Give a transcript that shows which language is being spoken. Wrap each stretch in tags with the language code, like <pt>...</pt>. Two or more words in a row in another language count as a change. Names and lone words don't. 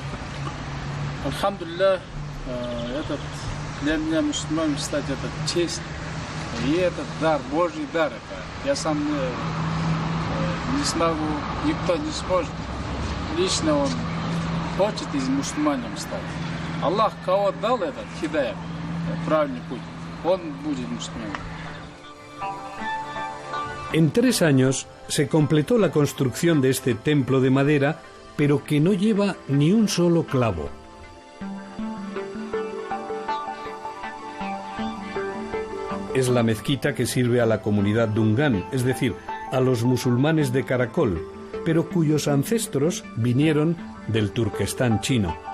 <ru>Альхамдулилля, этот для меня мусульман стать это честь и этот дар, Божий дар. Это. Я сам не смогу, никто не сможет. Лично он хочет из мусульманам стать. Аллах кого дал этот хидаят, правильный путь, он будет мусульманином.</ru> <es>En 3 años se completó la construcción de este templo de madera, pero que no lleva ni un solo clavo. Es la mezquita que sirve a la comunidad Dungan, es decir, a los musulmanes de Karakol, pero cuyos ancestros vinieron del Turquestán chino.</es>